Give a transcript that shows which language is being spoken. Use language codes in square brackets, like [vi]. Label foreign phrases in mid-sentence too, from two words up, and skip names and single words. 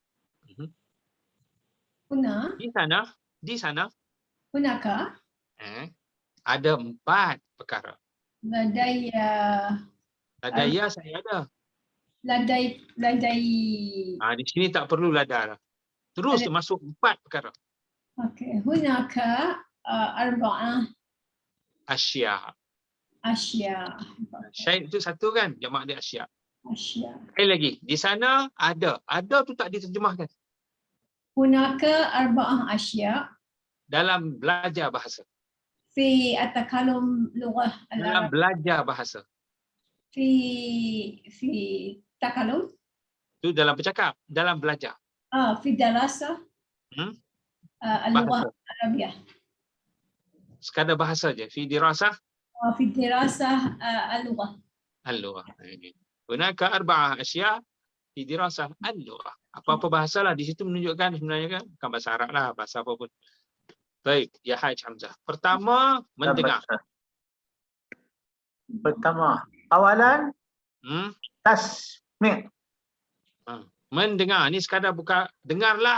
[ar] Huna, [ms] Di sana [ar] hunaka, [ms] ada 4 perkara. [ar] ladaya, [ms] Ladaya saya ada. [ar] ladai, [ms] Di sini tak perlu ladar. Terus masuk 4 perkara. [ar] okay, هناك أربعة Asya. asya. [ms] Syait itu satu kan? Jamak dia asya. [ar] Asya. [ms] Sekali lagi. Di sana ada. Ada tu tak diterjemahkan. [ar] هناك أربعة أشياء [ms] Dalam belajar bahasa. [ar] في التكلم لغة [ms] Dalam [ar] al-arab [ms] belajar bahasa. [ar] في تكلم [ms] Itu dalam bercakap. Dalam belajar. [ar] في دراسة اللغة [ms] Bahasa. [ar] al-arabiyah [ms] Sekadar bahasa je. [ar] في دراسة في دراسة اللغة. al-lughah. هناك أربعة أشياء في دراسة اللغة. [ms] Apa-apa bahasalah di situ menunjukkan sebenarnya kan bukan bahasa Arab lah, bahasa apa pun. Baik, ya Haj Hamzah. Pertama, mendengar. [ar] Pertama, أولاً تسميع'. [ms] Mendengar ni sekadar bukan dengarlah.